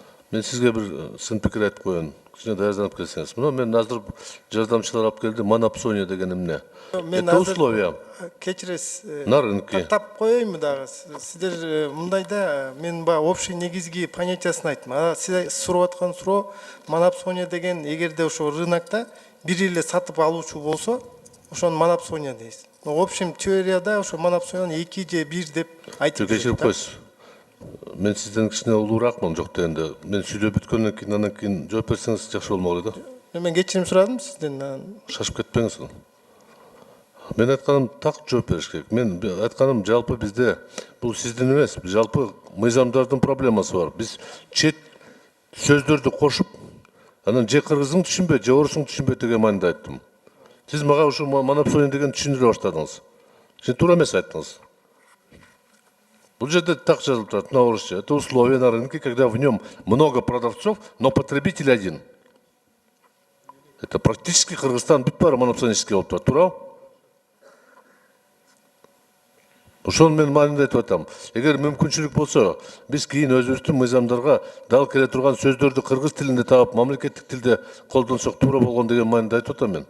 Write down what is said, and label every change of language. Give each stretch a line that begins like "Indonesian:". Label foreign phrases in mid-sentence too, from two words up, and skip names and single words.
Kyrgyz: Мен сизге бир сын пикир айтып коеюн. Кичине даярданып келсеңиз. Мына мен азыр жардамчылар алып келди. Монопсония деген эмне? Мен
Russian: Это
Kyrgyz: азыр
Russian: условия
Kyrgyz: кечиресиз.
Russian: на рынке.
Kyrgyz: Тап коеюнбу дагы. Сиздер мындайда мен баягы общий негизги понятиясын айттым. Сиз сурап аткан суроо монопсония деген эгерде ошо рынокто бир эле сатып алуучу болсо, ошону монопсония дейбиз.
Russian: Но в общем
Kyrgyz: теорияда ошо монопсонияны 2 же 1 деп айтып жүрөт. Кечирип койсуз. Мен сизден кичине улууракмын жок дегенде. Мен сүйлөп бүткөндөн кийин андан кийин жооп берсеңиз жакшы болмок эле да. Мен кечирим сурадым сизден. Шашып кетпеңиз. Мен айтканым так жооп бериш керек. Мен айтканым жалпы бизде бул сиздин эмес, жалпы мыйзамдардын проблемасы бар. Биз чет сөздөрдү кошуп, анан же кыргызың түшүнбөйт, же орусуң түшүнбөйт деген мааниде айттым. Сиз мага ушу монопсония деген түшүндүрө баштадыңыз. Сиз туура эмес айттыңыз. Бул жерде так жазылып турат, на орусча.
Russian: Это условия на рынке, когда в нем много продавцов, но потребитель один. Это практически
Kyrgyz: Кыргызстан бүт баары монопсонистский болуп турат, туурабы? Ошону мен маанинде айтып атам. Эгер мүмкүнчүлүк болсо, биз кийин өзүбүздүн мыйзамдарга дал келе турган сөздөрдү кыргыз тилинде таап, мамлекеттик тилде колдонсок туура болгон деген мааниде айтып атам мен.